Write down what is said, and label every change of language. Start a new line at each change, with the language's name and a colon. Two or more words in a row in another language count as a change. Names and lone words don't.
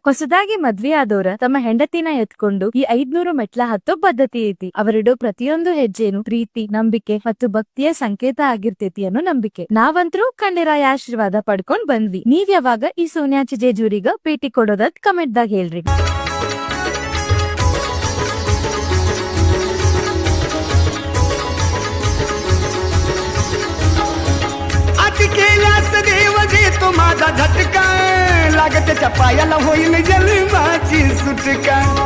Kannada: ಹೊಸದಾಗಿ ಮದ್ವೆ ಆದವ್ರ ತಮ್ಮ ಹೆಂಡತಿನ ಎತ್ಕೊಂಡು ಈ 500 ಮೆಟ್ಲ ಹತ್ತೋ ಪದ್ಧತಿ ಐತಿ. ಅವರಿಡೋ ಪ್ರತಿಯೊಂದು ಹೆಜ್ಜೆನು ಪ್ರೀತಿ, ನಂಬಿಕೆ ಮತ್ತು ಭಕ್ತಿಯ ಸಂಕೇತ ಆಗಿರ್ತೈತಿ ಅನ್ನೋ ನಂಬಿಕೆ. ನಾವಂತ್ರೂ ಖಂಡೇರಾಯ ಆಶೀರ್ವಾದ ಪಡ್ಕೊಂಡ್ ಬಂದ್ವಿ. ನೀವ್ ಯಾವಾಗ ಈ ಸೋನ್ಯಾಚಿ ಜೇಜೂರಿಗ ಭೇಟಿ ಕೊಡೋದತ್ ಕಮೆಂಟ್ ದಾಗ ಹೇಳ್ರಿ.
Marathi: अति केल्यास देव देतो माझा झटका, लागत्याच्या पायाला होईल जन्माची सुटका.